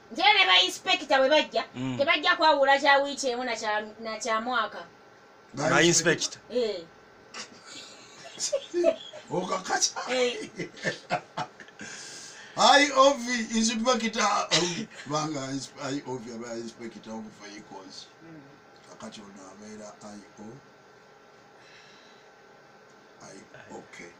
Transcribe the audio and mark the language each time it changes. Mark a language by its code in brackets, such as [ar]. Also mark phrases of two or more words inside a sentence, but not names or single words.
[lg] Nti era ne ba inspector bwe bajja, Mm. tebajja kwawula kya wiiki emu na kya, na kya mwaka. Ba inspector. Eh. Okakasa. Eh. [en] I O V inspector. [lg] Banga insp-, [en] I O V aba inspector of vehicles. Mm. [lg] Kakati ono abeera I O. [en] I O K.